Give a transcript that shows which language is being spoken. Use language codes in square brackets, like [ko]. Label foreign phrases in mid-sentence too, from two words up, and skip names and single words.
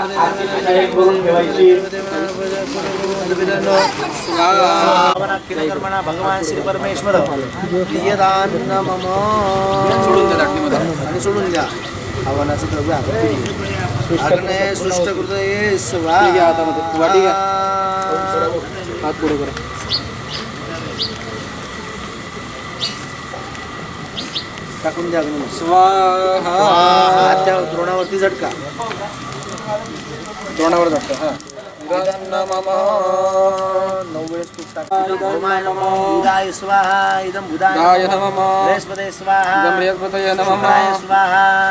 [mr] आरतीची तयारी करून ठेवायची. [sa] भगवान श्री परमेश्वर प्रियदान मम [mr] आणि सोडून द्या हवनाचं द्रव्य [sa] अग्ने सृष्ट कृतये स्वाहा. [mr] टाकून द्या स्वाहा. हात त्या द्रोणावरती झटका. द्रोणावर झटका. हा [sa] बुधाय स्वाहा. इदं बुधाय नमः. बृहस्पतये स्वाहा. इदं बृहस्पतये नमः. स्वाहा.